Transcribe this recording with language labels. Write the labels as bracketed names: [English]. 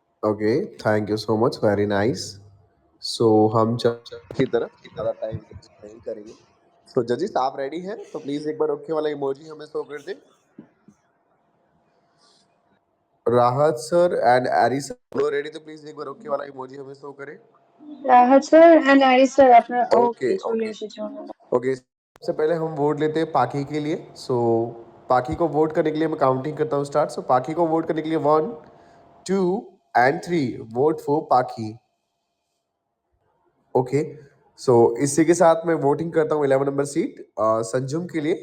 [Hindi] Okay, [English] Thank you so much, very nice. [Hindi] सो हम की तरफ ज़्यादा टाइम वेस्ट नहीं करेंगे। सो जजेस आप रेडी हैं तो प्लीज़ एक बार ओके वाला इमोजी हमें शो कर दें। राहत सर एंड एरी सर दोनों रेडी तो प्लीज़ एक बार ओके वाला इमोजी हमें शो करें। [Bangla] Rahat sir and Aris sir আপনার ওকে [Hindi] ओके [Bangla] চলে [Hindi] ओके [Bangla] এসেছে। [Hindi] ओके, सबसे पहले हम वोट लेते हैं पाखी के लिए। सो पाखी को वोट करने के लिए मैं काउंटिंग करता हूँ स्टार्ट। सो पाखी को वोट करने के लिए 1 2 एंड 3 वोट फॉर पाखी। ओके, सो इसी के साथ मैं वोटिंग करता हूँ 11 नंबर सीट संजुम के लिए।